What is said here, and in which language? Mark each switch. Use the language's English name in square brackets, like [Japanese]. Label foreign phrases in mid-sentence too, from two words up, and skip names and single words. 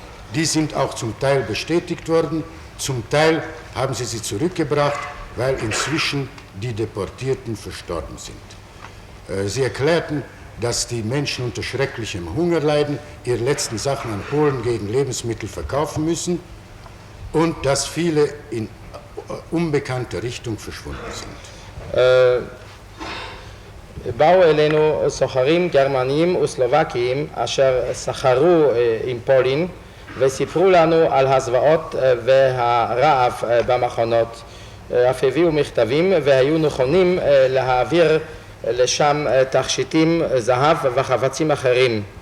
[German] Die sind auch zum Teil bestätigt worden, zum Teil haben sie zurückgebracht, weil inzwischen die Deportierten verstorben sind. Sie erklärten, dass die Menschen unter schrecklichem Hunger leiden, ihre letzten Sachen an Polen gegen Lebensmittel verkaufen müssen und dass viele in unbekannter Richtung verschwunden sind. [Hebrew] באו אלינו סוחרים גרמנים וסלובקיים אשר סחרו עם פולין וסיפרו לנו על הזוועות והרעב במחנות, אף הביאו מכתבים והיו נכונים להעביר לשם תכשיטים, זהב וחפצים אחרים.